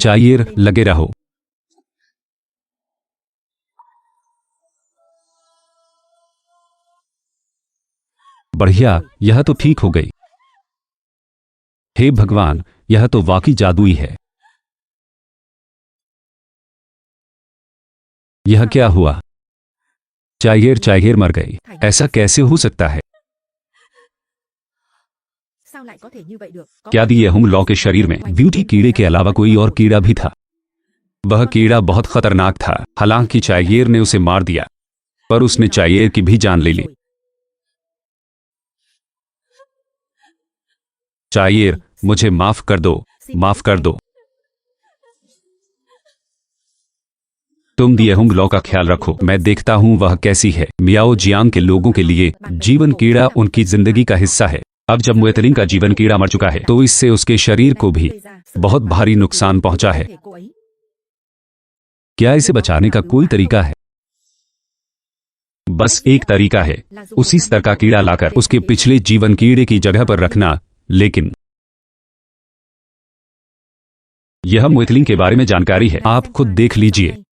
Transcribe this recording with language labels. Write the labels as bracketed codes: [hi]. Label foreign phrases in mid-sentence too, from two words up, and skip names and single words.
[hi] चाइर, लगे रहो। बढ़िया, यह तो ठीक हो गई। हे भगवान, यह तो वाकई जादुई है। यह क्या हुआ? चाइर मर गई। ऐसा कैसे हो सकता है? [vi] Sao lại có thể như vậy được? Có [hi] क्या दिएहुं लॉ के शरीर में ब्यूटी कीड़े के अलावा कोई और कीड़ा भी था? वह कीड़ा बहुत खतरनाक था। हालांकि चाइर ने उसे मार दिया, पर उसने चाइर की भी जान ले ली। [vi] rồi. [hi] चाइर, मुझे माफ कर दो, माफ कर दो। तुम दिएहुं लॉ का ख्याल रखो। मैं देखता हूं वह कैसी है। मियाओ जियांग के लोगों के लिए जीवन कीड़ा उनकी जिंदगी का हिस्सा है। अब जब मोइतलिंग का जीवन कीड़ा मर चुका है तो इससे उसके शरीर को भी [vi] Gây ra sự [hi] बहुत [vi] bất [hi] भारी नुकसान पहुंचा है। [vi] thể cô ấy. [hi] क्या इसे बचाने का कोई तरीका है? बस एक तरीका है, उसी स्तर का कीड़ा लाकर उसके पिछले जीवन कीड़े की जगह पर रखना। लेकिन यह मोइथलिंग के बारे में जानकारी है, आप खुद देख लीजिए।